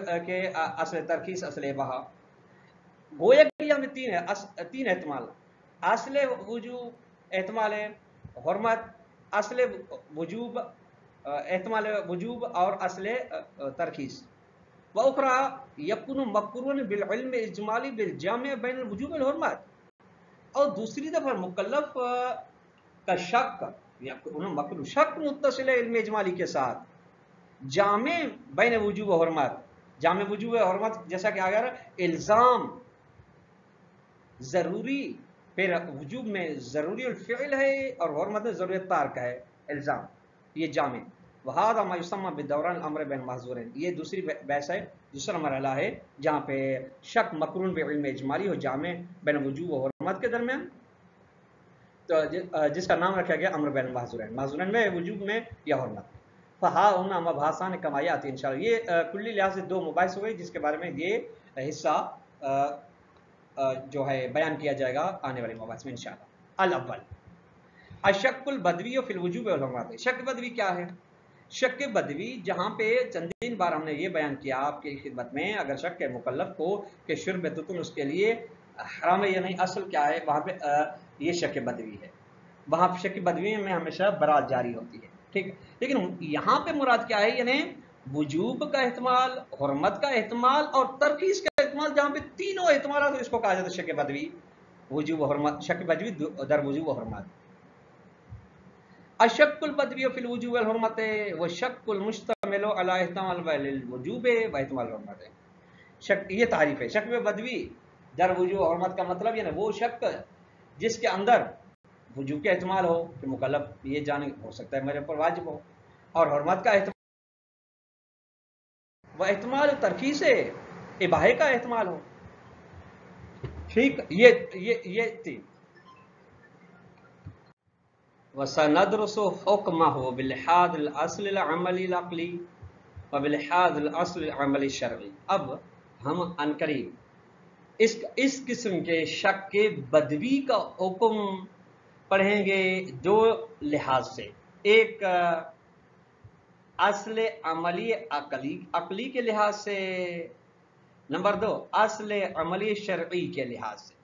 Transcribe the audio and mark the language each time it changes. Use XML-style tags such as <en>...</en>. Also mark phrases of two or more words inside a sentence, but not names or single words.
<ur>مطلب کہ اصل ترخیص اصل اباحہ، گویا کہ یہاں میں تین احتمال، اصل وجوب، احتمال حرمت، اصل وجوب، احتمال وجوب، اور اصل ترخیص.</ur> <ar>وأخرى يكون مقرون بالعلم اجمالی بالجامع بین الوجوب والحرمت.</ar> <ur>اور دوسری دفعہ مکلف کا شک یا مقرون شک متصل علم اجمالی کے ساتھ جامع بین وجوب و حرمت. جامع وجوب و حرمت جیسا کہ اگر الزام ضروری، پھر وجوب میں ضروری الفعل ہے اور حرمت میں ضروری تارک ہے الزام، یہ جامع.</ur> <ar>وہذا ما یسمى بالدوران الامر بین محظورین.</ar> <ur>یہ دوسری بحث ہے، دوسرا مرحلہ ہے جہاں پہ شک مقرون بعلم اجمالی ہو جامع بین وجوب و حرمت کے درمیان، تو جس کا نام رکھا گیا امر بین محظورین، محظورین میں وجوب میں یا حرمت.</ur> <ar>فہا ہونا مباحثان کمایات انشاءاللہ.</ar> <ur>یہ کلی لحاظ سے دو مباحث ہوئے جس کے بارے میں یہ حصہ جو ہے بیان کیا جائے گا آنے والے مباحث میں انشاءاللہ.</ur> <ar>الاول الشک البدوی فی الوجوب والحرمت.</ar> <ur>شک بدوی کیا ہے؟ شک بدوی جہاں پہ چندین بار ہم نے یہ بیان کیا آپ کی خدمت میں، اگر شک ہے مکلف کو کہ شرب تتن اس کے لیے حرام ہے یا نہیں، اصل کیا ہے وہاں پہ یہ شک بدوی ہے. وہاں پہ شک بدوی میں ہمیشہ برات جاری ہوتی ہے، ٹھیک ہے. لیکن یہاں پہ مراد کیا ہے؟ یعنی وجوب کا احتمال، حرمت کا احتمال اور ترخیص کا احتمال، جہاں پہ تینوں احتمالات اس کو کہا جاتا ہے شک بدوی.</ur> <fa>وجوب و حرمت، شک بدوی در وجوب و حرمت.</fa> <ar>الشک البدوی فی الوجوب والحرمت والشک المشتمل علی احتمال الوجوب و احتمال الحرمت.</ar> <ur>شک، یہ تعریف ہے</ur> <fa>شک بدوی در وجوب و حرمت</fa> <ur>کا مطلب یعنی وہ شک جس کے اندر وجوب کا احتمال ہو کہ مکلف یہ جانے ہو سکتا ہے میرے اوپر واجب ہو، اور حرمت کا احتمال وہ احتمال ترخیص اباحے کا احتمال ہو. ٹھیک، یہ تھی.</ur> <ar>وسندرس حکمہ بلحاظ الاصل العملی العقلی وبلحاظ الاصل العملی الشرعی.</ar> <ur>اب ہم عنقریب اس قسم کے شک کے بدوی کا حکم پڑھیں گے دو لحاظ سے. ایک اصل عملی عقلی کے لحاظ سے، نمبر دو اصل عملی شرعی کے لحاظ سے.</ur>